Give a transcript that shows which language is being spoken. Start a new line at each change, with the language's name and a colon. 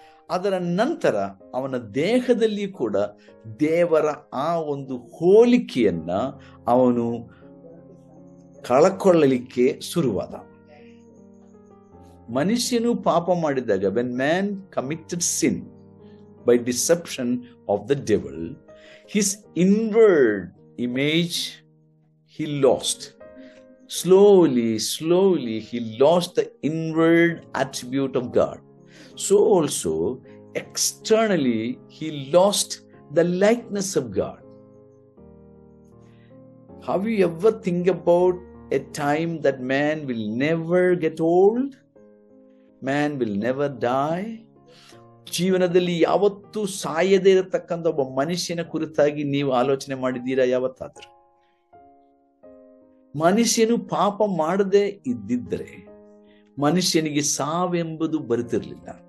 Kannada: ಅದರ ನಂತರ ಅವನ ದೇಹದಲ್ಲಿ ಕೂಡ ದೇವರ ಆ ಒಂದು ಹೋಲಿಕೆಯನ್ನ ಅವನು ಕಳಕೊಳ್ಳಲಿಕ್ಕೆ ಶುರುವಾದ. ಮನುಷ್ಯನು ಪಾಪ ಮಾಡಿದಾಗ,
English: when man committed sin by deception of the devil, his inward image he lost. Slowly, he lost the inward attribute of God. So also, externally, he lost the likeness of God. Have you ever think about a time that man will never get old? Man will never die?
Kannada: ಜೀವನದಲ್ಲಿ ಯಾವತ್ತೂ ಸಾಯದೇ ಇರತಕ್ಕಂಥ ಒಬ್ಬ ಮನುಷ್ಯನ ಕುರಿತಾಗಿ ನೀವು ಆಲೋಚನೆ ಮಾಡಿದ್ದೀರಾ ಯಾವತ್ತಾದ್ರೂ? ಮನುಷ್ಯನು ಪಾಪ ಮಾಡದೆ ಇದ್ದಿದ್ದರೆ ಮನುಷ್ಯನಿಗೆ ಸಾವೆಂಬುದು ಬರುತ್ತಿರಲಿಲ್ಲ.